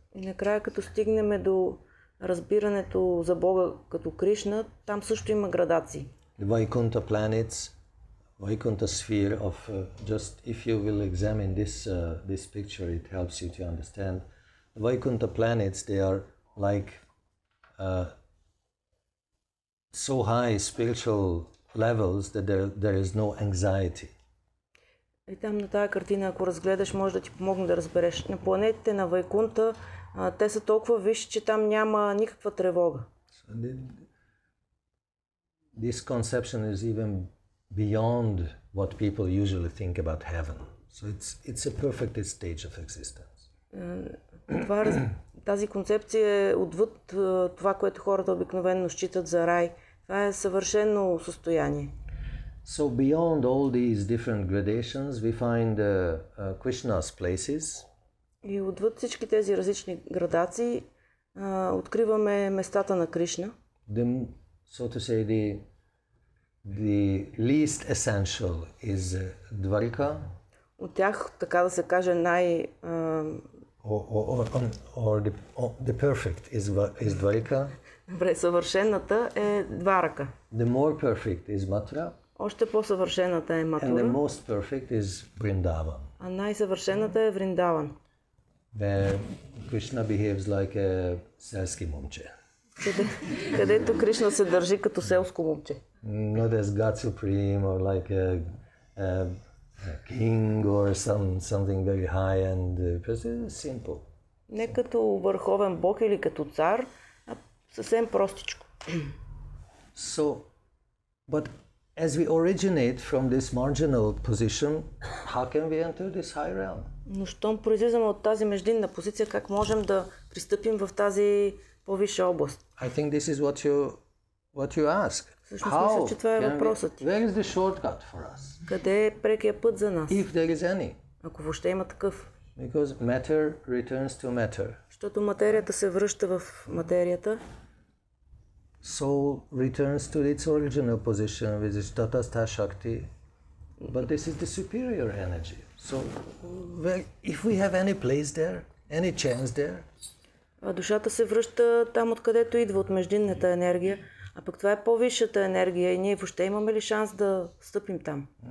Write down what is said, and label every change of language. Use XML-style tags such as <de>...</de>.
<bg>И накрая, като стигнем до разбирането за Бога като Кришна, там също има градации.</bg> <en>The Vaikuntha planets, Vaikuntha sphere of just if you will examine this picture, it helps you to understand. The Vaikuntha planets, they are like so high spiritual levels that there is no anxiety.</en> <bg>И там на тази картина, ако разгледаш, може да ти помогне да разбереш. На планетите на Вайкунта, те са толкова висши, че там няма никаква тревога.</bg> <en>So this conception is even beyond what people usually think about heaven. So it's a perfect stage of existence.</en> <bg>Тази концепция е отвъд това, което хората обикновено считат за рай. Това е съвършено състояние.</bg> <en>So beyond all these different gradations, we find Krishna's places.</en> <bg>И отвъд всички тези различни градации откриваме местата на Кришна.</bg> <en>So to say, the least essential is Dvarika.</en> <bg>От тях, така да се каже,</bg> <en>or the perfect is Dvarika.</en> <bg>Добре, съвършената е Дварака.</bg> <en>The more perfect is Mathura.</en> <bg>Още по-съвършената е Матура.</bg> <en>And the most perfect is Vrindavan.</en> <bg>А най-съвършената е Вриндаван.</bg> <en>Where Krishna behaves like a</en> <bg>селски момче. Където Кришна се държи като селско момче.</bg> <en>Not as God Supreme or like a king or something very high and simple.</en> <bg>Не като върховен бог или като цар, а съвсем простичко.</bg> <en>So, but as we originate from this marginal position, how can we enter this high realm?</en> <bg>Но щом произлизаме от тази междинна позиция, как можем да пристъпим в тази по-висша област?</bg> <en>I think this is what you ask.</en> <bg>Всъщност мисля, че това е въпросът ти.</bg> <en>Where is the shortcut for us?</en> <bg>Къде е прекия път за нас?</bg> <en>If there is any.</en> <bg>Ако въобще има такъв.</bg> <en>Because matter returns to matter.</en> <bg>Защото материята се връща в материята.</bg> <en>Soul returns to its original position, which is Tatastha Shakti. But this is the superior energy. So, if we have any place there, any chance there,</en> <bg>А душата се връща там, откъдето идва, от междинната енергия. А пък това е по-висшата енергия и ние въобще имаме ли шанс да стъпим там?</bg>